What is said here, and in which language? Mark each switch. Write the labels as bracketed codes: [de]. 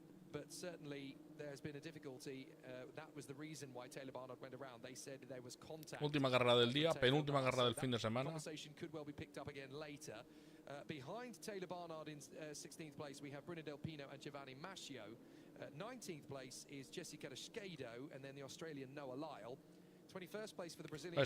[en] But certainly there's been a difficulty. That was the reason why Taylor Barnard went around. They said there was contact. [es] Última carrera del día, penúltima carrera del fin de semana. [en] Conversation could well be picked up again later. Behind Taylor Barnard in 16th place, we have Bruno Del Pino and Giovanni Mascio. 19th place is Jessica Esquedo, and then the Australian Noah Lyle. 21st place for the Brazilian.